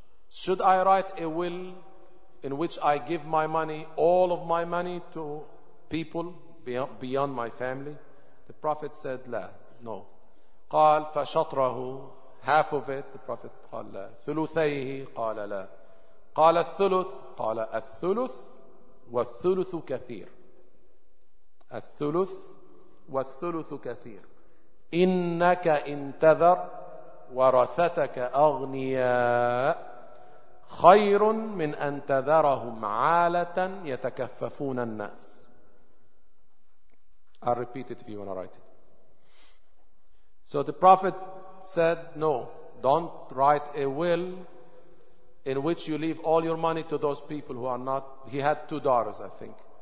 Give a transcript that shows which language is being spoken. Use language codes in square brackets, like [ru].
[en] Should I write a will in which I give my money, all of my money, to people beyond my family? The Prophet said, لا, no. [ar] قال فشطره, [en] half of it, the Prophet [ar] قال لا. ثلثيه, قال لا. قال الثلث, قال الثلث والثلث كثير. الثلث والثلث كثير. إنك انتذر ورثتك أغنياء خير من أن تذرهم عالة يتكففون الناس. [en] I'll repeat it if you want to write it. So the Prophet said, no, don't write a will in which you leave all your money to those people who are not. He had two daughters, I think.